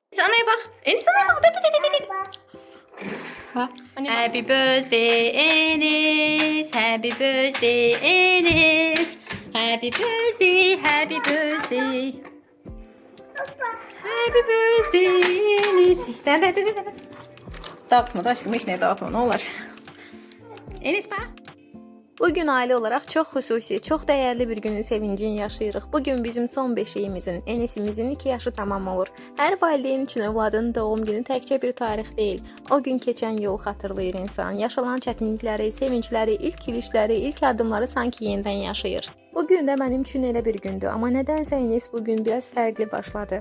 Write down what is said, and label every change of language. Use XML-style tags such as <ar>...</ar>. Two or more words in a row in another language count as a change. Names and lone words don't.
<tr>Anaya bak. Enis anaya bak. Ha?</tr> <en>Happy birthday Enis. Happy birthday Enis. Happy birthday. Happy birthday. Happy birthday Enis.</en> <tr>Dağıtma da aşkım. Hiç ne dağıtma ne olur. Enis bak.</tr> <az>Bugün aile olarak çok hususi, çok değerli bir günün sevincini yaşayırıq. Bugün bizim son beşiyimizin, Enisimizin 2 yaşı tamam olur. Hər valideyn üçün övladının doğum günü təkcə bir tarix deyil. O gün keçən yol xatırlayır insan. Yaşanan çətinlikləri, sevincləri, ilk gülüşləri, ilk addımları sanki yenidən yaşayır. Bugün də mənim üçün elə bir gündür. Amma nədənsə Enis bugün biraz fərqli başladı.</az>